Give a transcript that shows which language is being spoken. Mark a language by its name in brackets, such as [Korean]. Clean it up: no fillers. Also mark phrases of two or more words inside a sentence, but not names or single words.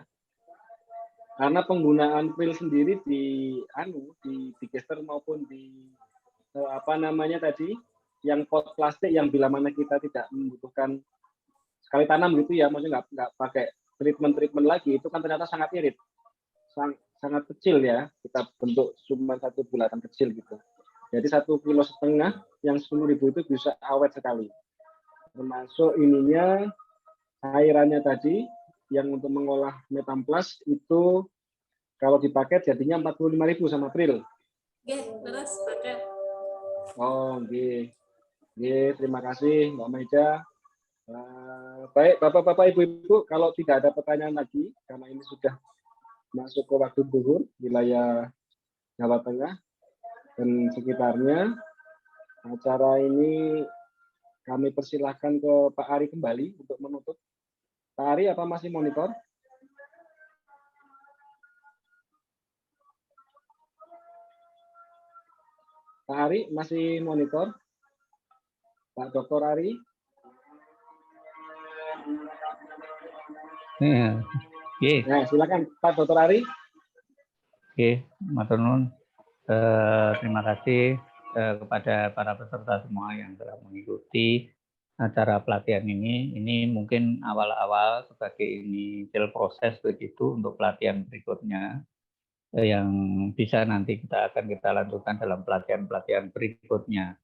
[Indonesian] Karena penggunaan pril sendiri di digester maupun di apa namanya tadi yang pot plastik yang bila mana kita tidak membutuhkan sekali tanam gitu ya, maksudnya nggak pakai treatment lagi, itu kan ternyata sangat irit, sangat kecil ya, kita bentuk cuma 1 bulatan kecil gitu. Jadi 1,5 kilo yang 10.000 itu bisa awet sekali, termasuk ininya cairannya tadi yang untuk mengolah Metamplas itu kalau dipaket jadinya 45.000 sama pril. Nggih, terus paket. Oh, nggih. Nggih, terima kasih Mbak Maida. Baik, Bapak-bapak, Ibu-ibu, kalau tidak ada pertanyaan lagi karena ini sudah masuk ke waktu zuhur wilayah Jawa Tengah dan sekitarnya, acara ini kami persilahkan ke Pak Ari kembali untuk menutup. Pak Ari, apa masih monitor? Pak Ari, masih monitor? Pak Dr. Ari? Ya, nah, silakan Pak Dr. Ari. Oke, [Javanese] matur nuwun. [Indonesian] Terima kasih kepada para peserta semua yang telah mengikuti acara pelatihan ini. Ini mungkin awal-awal sebagai initial proses begitu untuk pelatihan berikutnya. yang bisa nanti kita lanjutkan dalam pelatihan-pelatihan berikutnya.